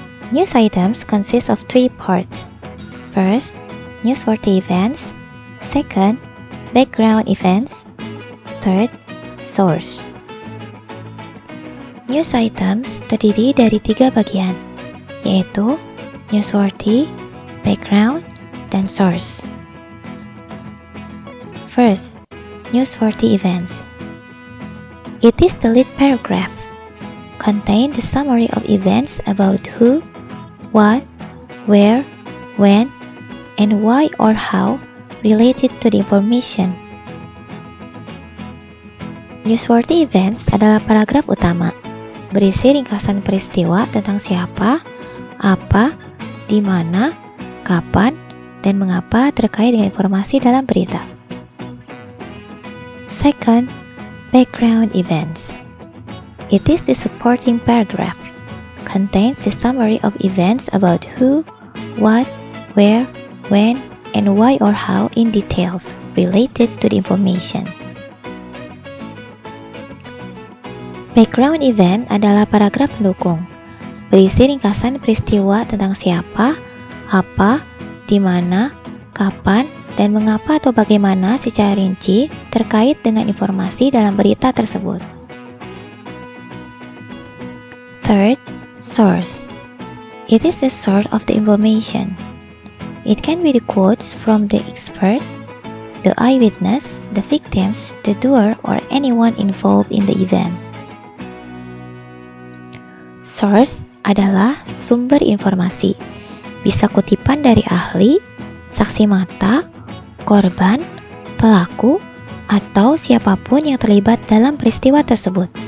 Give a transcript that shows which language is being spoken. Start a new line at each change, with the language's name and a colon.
English: News items consist of three parts. First, newsworthy events. Second, background events. Third, source.
Indonesian: News items terdiri dari 3 bagian, yaitu newsworthy, background, dan source.
English: First, newsworthy events. It is the lead paragraph, contain the summary of events about who, what, where, when, and why or how related to the information.
Indonesian: Newsworthy events adalah paragraf utama, berisi ringkasan peristiwa tentang siapa, apa, di mana, kapan, dan mengapa terkait dengan informasi dalam berita.
English: Second, background events. It is the supporting paragraph, contains the summary of events about who, what, where, when, and why or how in details related to the information.
Indonesian: Background event adalah paragraf pendukung, berisi ringkasan peristiwa tentang siapa, apa, di mana, kapan, dan mengapa atau bagaimana secara rinci terkait dengan informasi dalam berita tersebut.
English: Third, source. It is the source of the information. It can be the quotes from the expert, the eyewitness, the victims, the doer, or anyone involved in the event.
Indonesian: Source adalah sumber informasi, bisa kutipan dari ahli, saksi mata, korban, pelaku, atau siapapun yang terlibat dalam peristiwa tersebut.